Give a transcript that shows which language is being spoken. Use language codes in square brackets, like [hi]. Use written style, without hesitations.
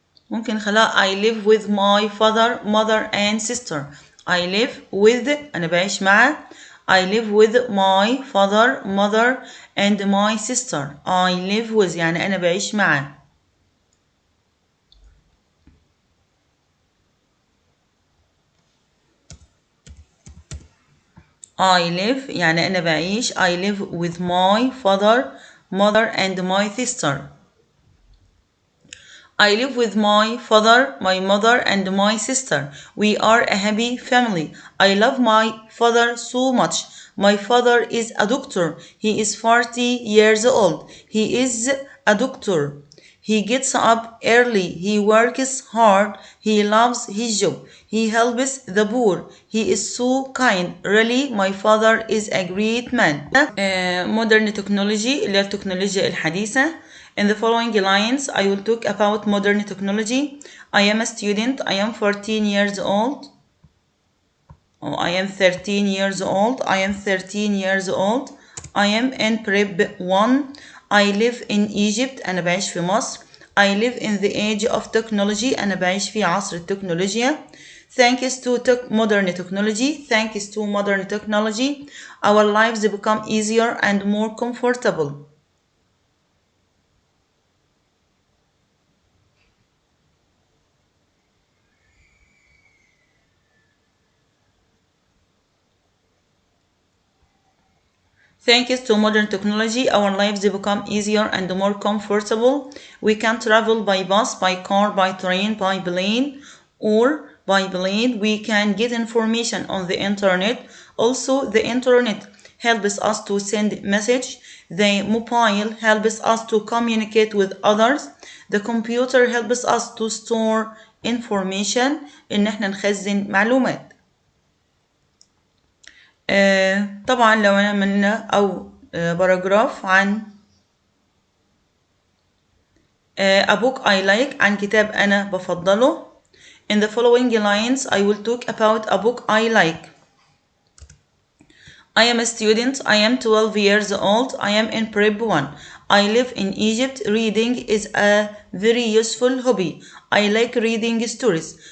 [ar] ممكن خلاها [en] I live with my father, mother and sister. I live with [ar] أنا بعيش مع. [en] I live with my father, mother and my sister. I live with [ar] يعني أنا بعيش مع. [en] I live [ar] يعني أنا بعيش. [en] I live with my father, mother and my sister. I live with my father, my mother, and my sister. We are a happy family. I love my father so much. My father is a doctor. He is 40 years old. He is a doctor. He gets up early. He works hard. He loves his job. He helps the poor. He is so kind. Really, my father is a great man. Modern technology [ar] اللي هي التكنولوجيا الحديثة. [en] In the following lines, I will talk about modern technology. I am a student. I am 14 years old. Oh, I am 13 years old. I am 13 years old. I am in prep 1. I live in Egypt. [ar] أنا بعيش في مصر. [en] I live in the age of technology. [ar] أنا بعيش في عصر التكنولوجيا. [en] Thanks to modern technology. Thanks to modern technology, our lives become easier and more comfortable. Thanks to modern technology, our lives become easier and more comfortable. We can travel by bus, by car, by train, by plane, or by plane. We can get information on the internet. Also, the internet helps us to send message. The mobile helps us to communicate with others. The computer helps us to store information. [ar] إن احنا نخزن معلومات. طبعا لو أنا عملنا أو باراجراف عن [en] a book I like [ar] عن كتاب أنا بفضله. [en] In the following lines I will talk about a book I like. I am a student. I am 12 years old. I am in prep 1. I live in Egypt. Reading is a very useful hobby. I like reading stories.